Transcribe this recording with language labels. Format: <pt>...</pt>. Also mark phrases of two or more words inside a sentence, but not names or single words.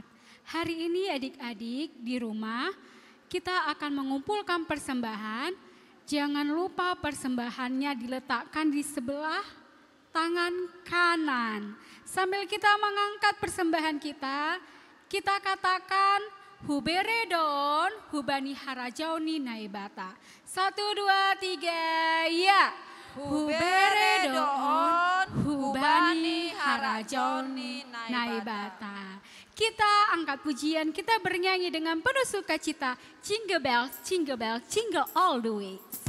<id>Hari ini adik-adik di rumah kita akan mengumpulkan persembahan. Jangan lupa persembahannya diletakkan di sebelah tangan kanan. Sambil kita mengangkat persembahan kita, kita katakan</id> <bts>Huberedon, Hubani Harajauni Naibata.</bts> <id>1, 2, 3, ya.</id> <bts>Huberedon, Hubani Harajauni Naibata.</bts> <id>Kita angkat pujian, kita bernyanyi dengan penuh sukacita.</id> <en>Jingle bells, jingle bells, jingle all the way.</en>